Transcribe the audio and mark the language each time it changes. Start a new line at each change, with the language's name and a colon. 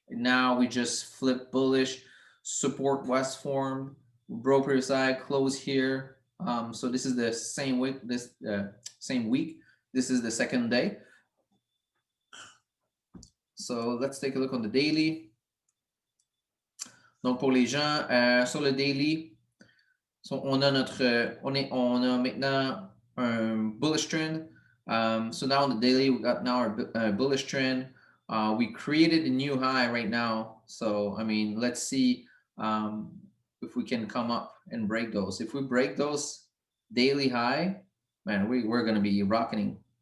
English: Now we just flipped bullish. Support was formed. Broker side close here. So this is the same week. Same week. This is the second day. So let's take a look on the daily.
French: Donc pour les gens sur le daily, on a maintenant un bullish trend.
English: So now on the daily, we got now our bullish trend. We created a new high right now. So I mean, let's see if we can come up and break those. If we break those daily high, man, we're going to be rocketing.